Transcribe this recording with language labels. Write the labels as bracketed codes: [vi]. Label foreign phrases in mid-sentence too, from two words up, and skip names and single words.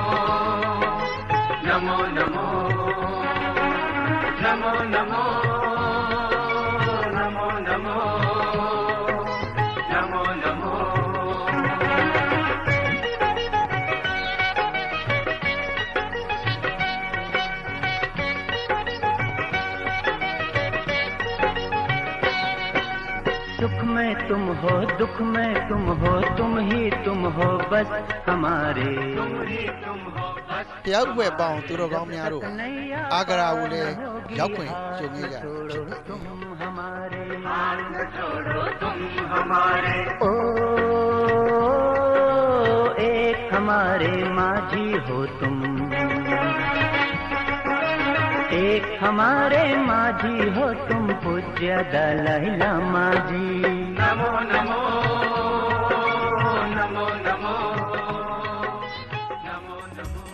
[hi] नमो नमो नमो नमो नमो नमो नमो नमो सुख में तुम हो दुख में तुम हो तुम ही तुम हो बस हमारे तुम ही तुम हो बस [my] တရားဥပ္ပယ်ပေါင်းသူတော်ကောင်းများတို့အာဂရာကိုလည်းရောက်ခွင့်ကြုံခဲ့ကြဖြစ်ပါတယ် [hi] तुम हमारे छोड़ो तुम हमारे ओ एक हमारे माझी हो तुम एक हमारे माझी हो तुम पूज्य दलाई लामा जी नमो नमो नमो नमो नमो नमो